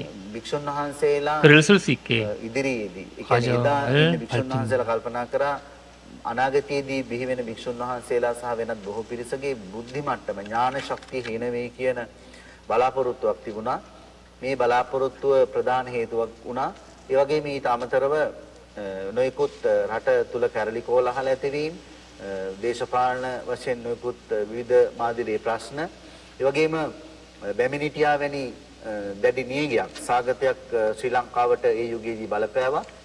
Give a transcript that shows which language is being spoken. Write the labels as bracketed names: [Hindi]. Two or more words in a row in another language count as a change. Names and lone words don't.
[Sinhala] භික්ෂුන් වහන්සේලා [Korean] 글을 쓸 수 있게 [Sinhala] ඉදිරියේදී ඒ කියන්නේ [Korean] 과정을 [Sinhala] එදා ඉන්න භික්ෂුන් [Korean] 밝힙니다. [Sinhala] වහන්සේලා කල්පනා කරා අනාගතයේදී බිහි වෙන භික්ෂුන් වහන්සේලා සහ වෙනත් බොහෝ පිරිසගේ බුද්ධි මට්ටම ඥාන ශක්තිය හේන වේ කියන බලාපොරොත්තුවක් තිබුණා. මේ බලාපොරොත්තුව ප්‍රධාන හේතුවක් වුණා. ඒ වගේම ඊට අමතරව නොයෙකුත් රට තුල කැරලි කෝලහල ඇතිවීම, දේශපාලන වශයෙන් නොයෙකුත් විවිධ මාදිරේ ප්‍රශ්න, ඒ වගේම බැමිණිටියා වැනි දැඩි නියගයක් සාගතයක් ශ්‍රී ලංකාවට ඒ යුගයේදී බලපෑවා.